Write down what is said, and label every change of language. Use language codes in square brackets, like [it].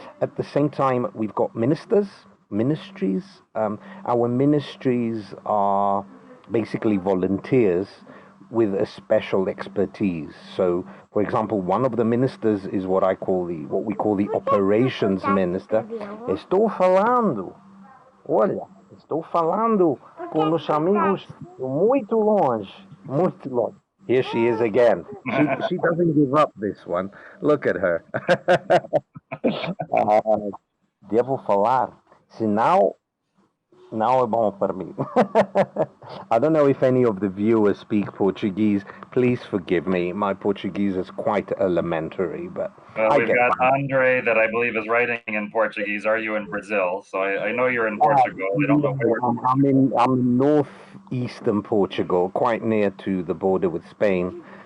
[en] At the same time, we've got ministries. Our ministries are basically volunteers with a special expertise. So, for example, one of the ministers is what we call the operations minister. [pt] Estou falando, olha, estou falando com os amigos muito longe, muito longe. [en] Here she is again. She doesn't give up this one. Look at her. [pt] Devo falar, sinal não é bom para mim. [en] I don't know if any of the viewers speak Portuguese. Please forgive me. My Portuguese is quite elementary, but we've got Andre that I believe is writing in Portuguese. Are you in Brazil? So I know you're in Portugal. I don't know where. I'm in northeastern Portugal, quite near to the border with Spain.